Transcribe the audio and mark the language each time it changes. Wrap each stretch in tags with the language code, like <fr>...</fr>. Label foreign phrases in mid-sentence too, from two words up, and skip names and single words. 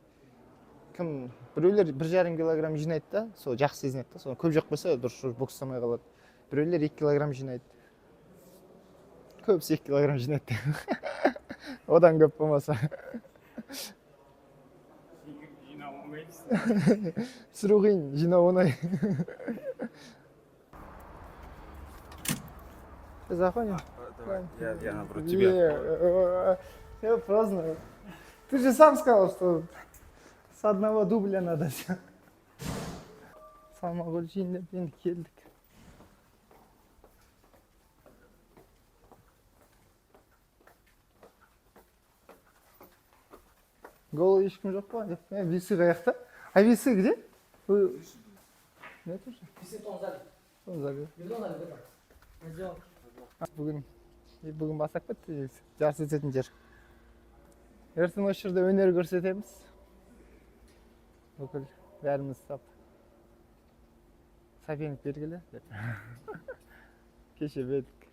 <kk>Кім біреулер 1,5 килограмм жинайды да, сол жақсы сезінеді да, соны көп жеп қойса дұрыс бокстамай қалады. Біреулер 2 килограмм жинайды. Көбісі 2 килограмм жинайды. Одан көп болмаса. Жинау оңай дейсің. Түсіру қиын, жинау оңай.</kk> <ru>Ты заходишь? Давай, я напротив тебя. Я праздную. Ты же сам сказал, что с одного дубля надо все.</ru> <kk>Салмақ өлшейін деп енді келдік. Голый ешкім жоқ па? Весы қаяқта?</kk> <ru>А весы где? Нет уже? Весы в том зале. В том зале. В том зале, да.</ru> <kk>Бүгін бастап кетті, жарыс өтетін жер. Ертең осы жерде өнер көрсетеміз. Бүкіл бәріміз тап. Соперник белгілі деп. Кеше білдік.</kk>